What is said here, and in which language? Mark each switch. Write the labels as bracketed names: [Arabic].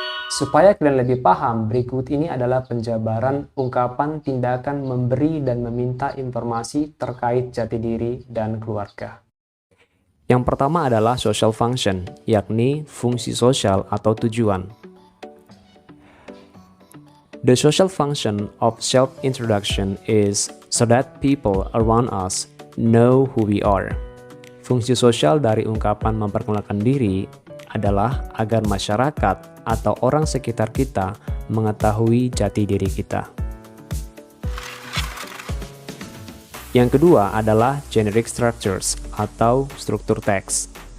[Indonesian] Supaya kalian lebih paham, berikut ini adalah penjabaran ungkapan tindakan memberi dan meminta informasi terkait jati diri dan keluarga. Yang pertama adalah social function, yakni fungsi sosial atau tujuan. [English] The social function of self-introduction is so that people around us know who we are. [Indonesian] Fungsi sosial dari ungkapan memperkenalkan diri adalah agar masyarakat atau orang sekitar kita mengetahui jati diri kita. Yang kedua adalah generic structures atau struktur teks.